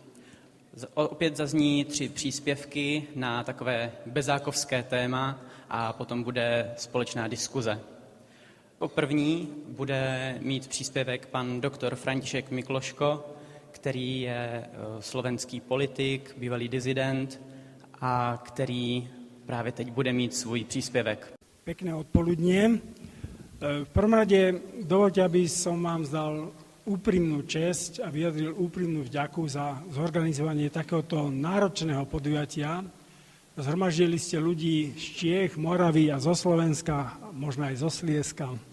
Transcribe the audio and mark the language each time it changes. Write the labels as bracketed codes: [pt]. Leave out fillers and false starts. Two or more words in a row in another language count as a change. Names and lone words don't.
[cs] Opět zazní 3 příspěvky na takové bezákovské téma a potom bude společná diskuze. Jako první bude mít příspěvek pan doktor František Mikloško, který je slovenský politik, bývalý dizident a který právě teď bude mít svůj příspěvek. [sk] Pekné odpoludnie. V prvom rade dovoľte, aby som vám zdal úprimnú česť a vyjadril úprimnú vďaku za zorganizovanie takéhoto náročného podujatia. Zhromaždili ste ľudí z Čiech, Moravy a zo Slovenska, možno aj zo Slieska.